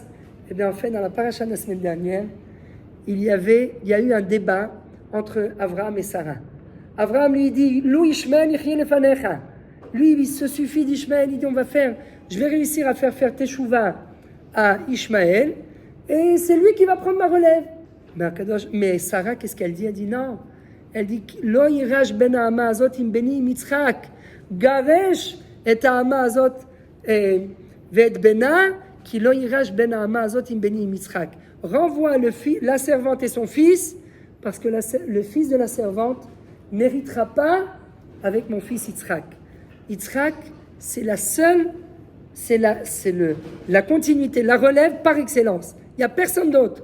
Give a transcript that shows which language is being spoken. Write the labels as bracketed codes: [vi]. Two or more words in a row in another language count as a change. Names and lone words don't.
[fr] Eh bien en fait, dans la paracha de la semaine dernière, il y a eu un débat entre Avraham et Sarah. Avraham lui dit, [he] לו ישמעאל יחיה לפניך. [fr] Lui, il se suffit d'Ishmael, il dit, je vais réussir à faire teshuva à Ishmael, et c'est lui qui va prendre ma relève. Mais Sarah, qu'est-ce qu'elle dit? Elle dit non. Elle dit, [he] לא יירש בן האמה הזאת עם בני יצחק, גרש את האמה הזאת ואת בנה, כי לא יירש בן האמה הזאת עם בני יצחק. [fr] Renvoie la servante et son fils, parce que le fils de la servante n'héritera pas avec mon fils Yitzchak. Yitzchak, c'est la continuité, la relève par excellence. Il n'y a personne d'autre.